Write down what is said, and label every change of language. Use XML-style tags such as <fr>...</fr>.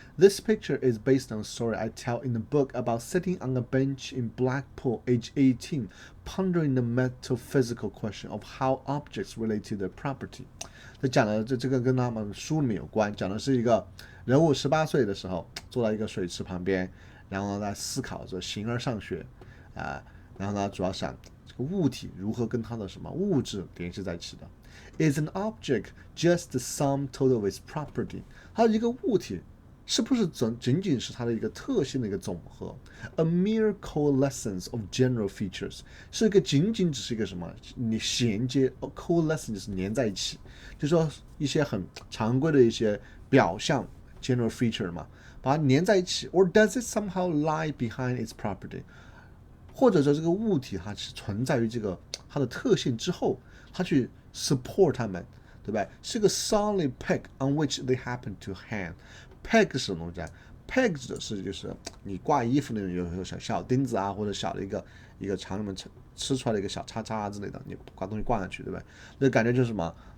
<en>This picture is based on a story I tell in the book about sitting on a bench in Blackpool, age 18, pondering the metaphysical question of how objects relate to their property。</en> <zh>这讲的这个跟他们书里面有关，讲的是一个人物18岁的时候坐在一个水池旁边，然后呢在思考着形而上学然后呢主要想这个物体如何跟它的什么物质联系在一起的。</zh> <en>Is an object just the sum total of its property？</en> <zh>它一个物体是不是仅仅是它的一个特性的一个总和？</zh> <en>A mere coalescence of general features，</en> <zh>是一个仅仅只是一个什么？你衔接 coalescence 就是粘在一起，就是说一些很常规的一些表象 general feature 嘛，把它粘在一起。</zh> <en>Or does it somehow lie behind its property？</en> <zh>或者说这个物体它是存在于它的特性之后，它去 support 它们，对吧？是个</zh> <en>solid peg on which they happen to hang。Peg</en> <zh>是什么东西啊？ Peg 指的是就是你挂衣服那种有小钉子或者小的一个长里面吃出来的一个小叉叉之类的，你把东西挂上去，对吧？那感觉就是什么？</zh>